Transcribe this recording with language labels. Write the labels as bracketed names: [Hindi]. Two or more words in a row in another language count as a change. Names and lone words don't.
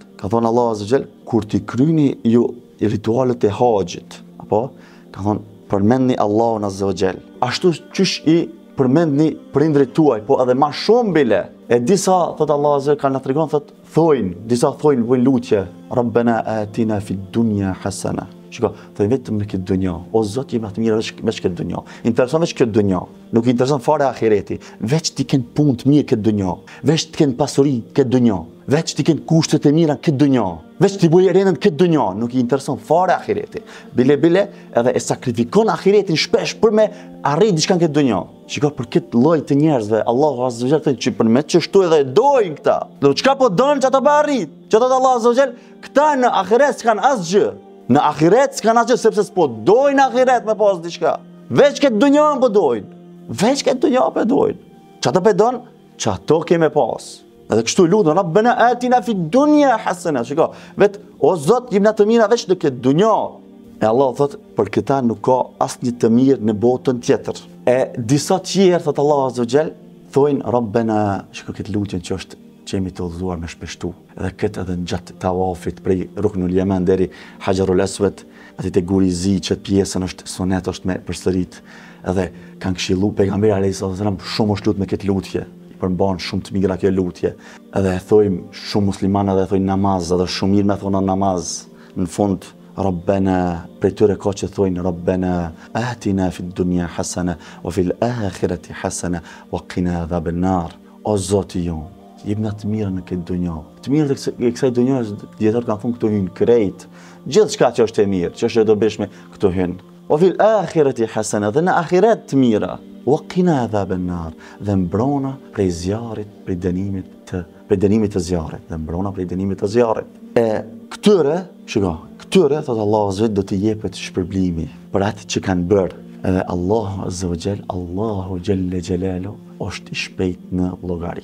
[Albanian] Ka thonë Allahu [Arabic] عز وجل, [Albanian] kur ti kryeni ju ritualet e haxhit, apo ka thonë përmendni Allahun [Arabic] عز وجل. [Albanian] Ashtu qysh i përmendni prindrit tuaj, po edhe më shumë bile. E disa thot Allahu [Arabic] عز وجل [Albanian] kanë tregon disa thojnë bojnë lutje, [Arabic] ربنا آتنا في الدنيا حسنة. [Albanian] Shiko, thojnë vetëm në këtë dunja. O Zot, jemi të mirë veç këtë dunja. Intereson veç këtë dunja. Nuk intereson fare ahireti. Veç ti kënë punë të mirë këtë dunja. Veç ti kënë pasuri këtë dunja. Veç ti kënë kushtet e mira këtë dunja. Veç ti bujë renën këtë dunja. Nuk i intereson fare ahireti. Bile edhe e sakrifikon ahiretin shpesh për me arrit diçka në këtë dunja. Shiko, për këtë lloj të njerëzve, Allahu [Arabic] عز وجل [Albanian] thonë që për me çështu edhe dojnë këta. Do çka po don çata pa arrit. Çata Allahu [Arabic] عز وجل, [Albanian] këta në ahiret s'kan asgjë. Në ahiret s'kan asgjë sepse s'po dojnë ahiret me pas diçka. Veç këtë dunja po dojnë. Veç këtë dunja po dojnë. Çata po don, çato kemë pas. Edhe kështu lutem, [Arabic] ربنا آتنا في الدنيا حسنة. [Albanian] Shiko, o Zot, jepna të mira veç në këtë dunja. E Allah thot, për këta nuk ka asnjë të mirë në botën tjetër. E disa tjerë, thot Allah [Arabic] عز وجل, [Albanian] thojnë Rabbana, shiko këtë lutjen që është që jemi të udhëzuar me shpeshtu. Edhe këtë edhe në gjatë tawafit prej Ruknul Yaman deri Hajarul Aswad, aty te guri i zi që pjesën është sunet është me përsërit. Edhe kanë këshillu pejgamberi [Arabic] عليه السلام [Albanian] shumë është lut me këtë lutje. Përmban shumë të mira kjo lutje. Edhe e thojmë shumë muslimanë edhe e thojnë namaz, edhe shumë mirë me thonë namaz. Në fund [Arabic] Rabbana, [Albanian] prej tyre ka që thojnë [Arabic] ربنا آتنا في الدنيا حسنة وفي الآخرة حسنة وقنا عذاب النار. [Albanian] O Zoti jon, jepna të mirë në këtë dunjë. Të mirë e kësaj dunjë dietar kanë thonë këto hyn krejt. Gjithçka që është e mirë, që është e dobishme, këto hyn. O [Arabic] في الآخرة حسنة, [Albanian] dhe në ahiret të mira. [Arabic] وقنا عذاب النار, [Albanian] dhe mbrona prej zjarrit, prej dënimit të zjarrit, dhe mbrona prej dënimit të zjarrit. E këtyre, shiko, këtyre thot Allahu [Arabic] عز وجل [Albanian] do t'i jepet shpërblimi për atë që kanë bërë. Edhe Allahu [Arabic] عز وجل, [Albanian] Allahu [Arabic] جل جلاله, [Albanian] është i shpejt në llogari.